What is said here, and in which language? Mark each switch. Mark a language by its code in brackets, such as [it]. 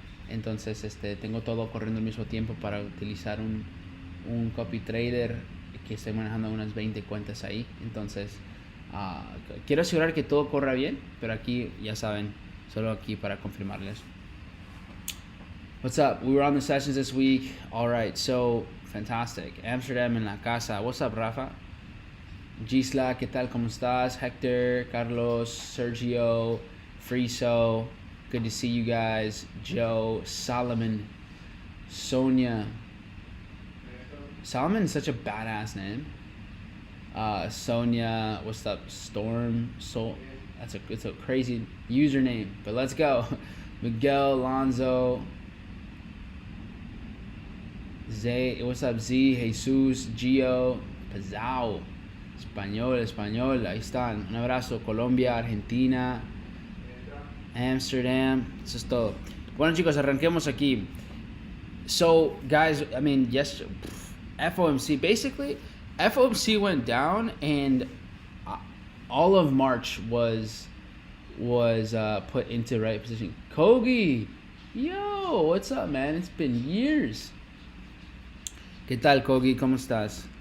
[es] Entonces tengo todo corriendo al mismo tiempo para utilizar un copy trader que estoy manejando unas 20 cuentas ahí. Entonces quiero asegurar que todo corra bien, pero aquí ya saben, solo aquí para confirmarles. [en] What's up? We were on the sessions this week. All right, so fantastic. Amsterdam [es] en la casa. [en] What's up, Rafa? Gisla, [es] ¿qué tal? ¿Cómo estás? Hector, Carlos, Sergio, Friso. [en] Good to see you guys. Joe, Solomon, Sonia. Solomon is such a badass name. Sonia, what's up? Storm, it's a crazy username, but let's go. Miguel, Alonzo, Zay, what's up? [es] Z, Jesus, Gio, Pazao, Español, ahí están. Un abrazo. Colombia, Argentina, Amsterdam. Eso es todo. Bueno, chicos, arranquemos aquí. [en] So, guys, I mean, yes, FOMC, basically, FOMC went down, and all of March was put into right position. Kogi, yo, what's up, man? It's been years. [es] ¿Qué tal, Kogi? ¿Cómo estás?